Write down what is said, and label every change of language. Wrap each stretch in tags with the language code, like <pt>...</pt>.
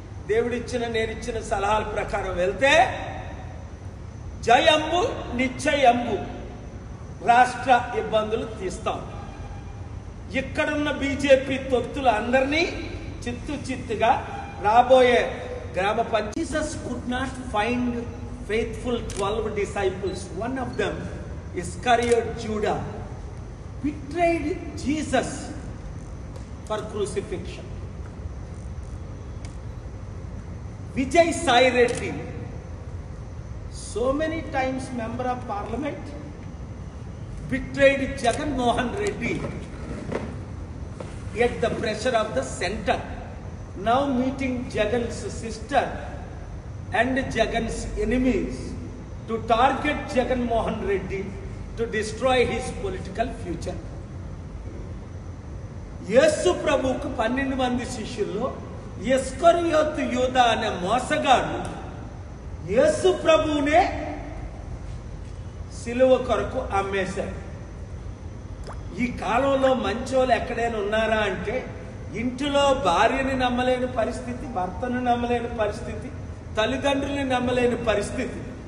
<te>దేవుడిచ్చిన నేనిచ్చిన సలహాల ప్రకారం వెళ్తే జయంబు నిశ్చయంబు రాష్ట్ర ఇబ్బందులు తీస్తాం. ఇక్కడున్న బీజేపీ తొత్తులు అందరినీ చిత్తుగా రాబోయే గ్రామ panchayat.</te> <en>Jesus could not find faithful 12 disciples. One of them, Iscariot Judah, betrayed Jesus for crucifixion. Vijay Sai Reddy, so many times member of parliament, betrayed Jagan Mohan Reddy at the pressure of the center. Now meeting Jagan's sister and Jagan's enemies to target Jagan Mohan Reddy to destroy his political future.</en> <te>యేసు ప్రభువుకు 12 మంది శిష్యుల్లో ఇస్కరియోతు యూదా అనే మోసగాడు యేసు ప్రభువునే సిలువ కొరకు అమ్మేశాడు. ఈ కాలంలో మంచోళ్ళు ఎక్కడైనా ఉన్నారా అంటే, ఇంటిలో భార్యని నమ్మలేని పరిస్థితి, భర్తను నమ్మలేని పరిస్థితి, తల్లిదండ్రుల్ని నమ్మలేని పరిస్థితి.</te>